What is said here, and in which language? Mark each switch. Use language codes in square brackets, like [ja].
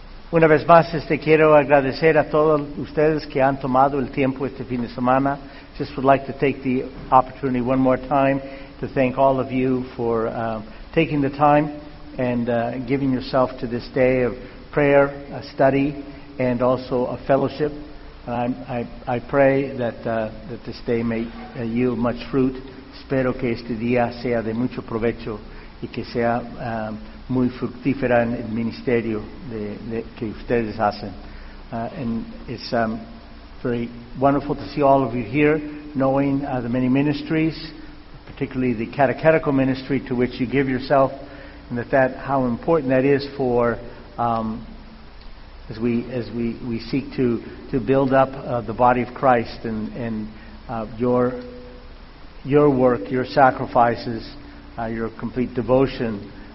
[es] Una vez más, quiero agradecer a todos ustedes que han tomado el tiempo este fin de semana. [en] Just would like to take the opportunity one more time to thank all of you for taking the time and giving yourself to this day of prayer, a study, and also a fellowship. And I pray that that this day may yield much fruit. [es] Espero que este día sea de mucho provecho y que sea muy fructífera en el ministerio de que ustedes hacen. [en] And it's very wonderful to see all of you here, knowing the many ministries, particularly the catechetical ministry to which you give yourself, and that how important that is for as we seek to build up the body of Christ and your work, your sacrifices, your complete devotion.